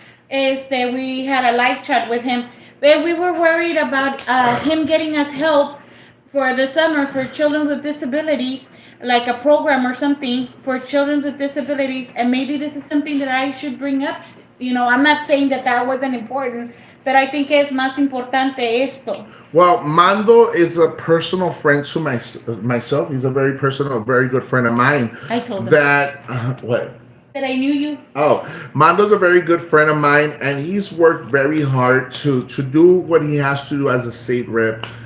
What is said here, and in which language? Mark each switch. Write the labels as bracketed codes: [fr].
[en] We had a live chat with him, but we were worried about him getting us help for the summer for children with disabilities, like a program or something for children with disabilities. And maybe this is something that I should bring up. I'm not saying that wasn't important. [es] Pero [en] I think [es] es más importante esto. [en] Well, Mando is a personal friend to myself. He's a very good friend of mine. I told him. What? That I knew you. Oh, Mando's a very good friend of mine, and he's worked very hard to do what he has to do as a state rep.